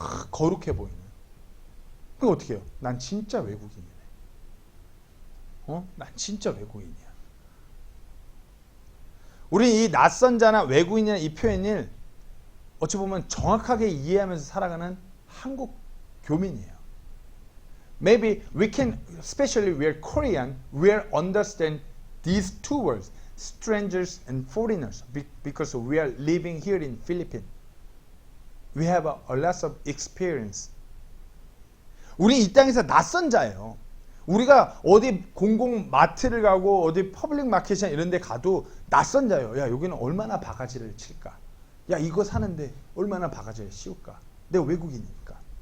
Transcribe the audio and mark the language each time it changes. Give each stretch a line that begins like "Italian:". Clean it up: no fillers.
Korean: 거룩해 보이는. 그럼 어떻게 해요? 난 진짜 외국인이네. 난 진짜 외국인이야. 우리 이 낯선 자나 외국인이라는 이 표현을 어찌 보면 정확하게 이해하면서 살아가는 한국 교민이에요.
English: Maybe we can, especially we are Korean, we will understand these two words, strangers and foreigners, because we are living here in Philippines. We have a lot of experience.
Korean: 우리 이 땅에서 낯선 자예요. 우리가 어디 공공 마트를 가고 어디 퍼블릭 마켓이나 이런 데 가도 낯선 자예요. 야, 여기는 얼마나 바가지를 칠까? 야, 이거 사는데 얼마나 바가지를 씌울까? 내가 외국인이니까.